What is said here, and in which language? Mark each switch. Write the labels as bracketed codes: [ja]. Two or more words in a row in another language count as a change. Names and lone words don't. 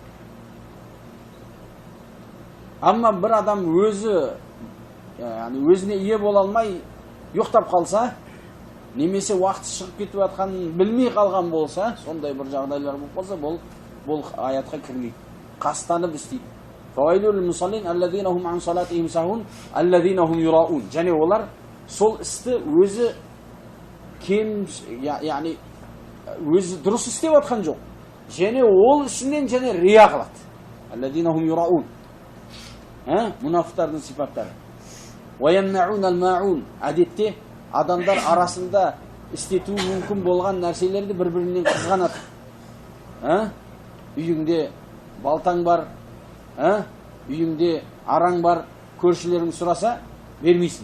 [kk] Амма бір адам өзіне ие бола алмай ұйықтап қалса, немесе уақыт шығып кетіп жатқанын білмей қалған болса, сондай бір жағдайлар болып қалса, бұл аятқа кірмейді. Қастанып істейді. [ar] فويل للمصلين الذين هم عن صلاتهم ساهون الذين هم يراءون. [kk] Және олар сол істі өзі кем, яғни өзі дұрыс істеп атқан жоқ. Және ол ішінен және рия қылады. [ar] الذين هم يراءون. [kk] Мұнафықтардың сипаттары. [ar] ويمنعون الماعون. [kk] Әдетте адамдар арасында істетуі мүмкін болған нәрселерді бір-бірінен қызғанады. Үйіңде балтаң бар, үйіңде араң бар, көршілерің сұраса бермейсің.